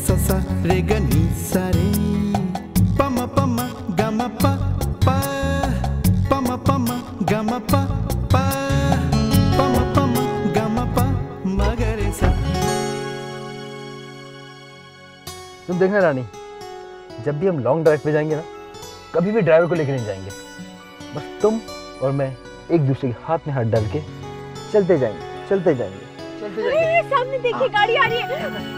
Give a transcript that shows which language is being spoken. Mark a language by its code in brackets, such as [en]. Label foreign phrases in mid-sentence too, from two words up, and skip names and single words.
[hi] सा सा रे ग नी सा रे, प म प म ग म प प, प म प म ग म प प, प म प म ग म प म ग रे सा। तुम देखना रानी, जब भी हम [en] long drive [hi] पे जाएंगे ना, कभी भी ड्राइवर को लेके नहीं जाएंगे। बस तुम और मैं एक दूसरे के हाथ में हाथ डाल के चलते जाएंगे, चलते जाएंगे, चलते जाएंगे। अरे सामने देखिए, गाड़ी आ रही है।